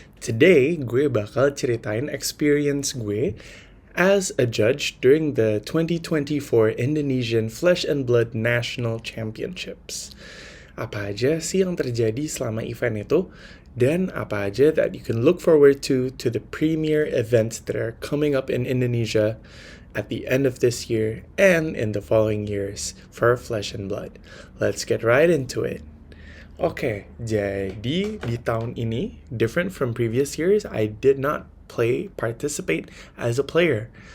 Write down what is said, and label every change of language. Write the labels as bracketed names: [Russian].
[English] Today, [Indonesian] gue bakal ceritain [English] experience [Indonesian] gue [English] as a judge during the 2024 Indonesian Flesh and Blood National Championships. [Indonesian] Apa aja sih yang terjadi selama event itu? Dan apa aja [English] that you can look forward to the premier events that are coming up in Indonesia at the end of this year and in the following years for Flesh and Blood. Let's get right into it. [Indonesian] Oke, jadi di tahun ini, [English] different from previous years, I did not participate as a player.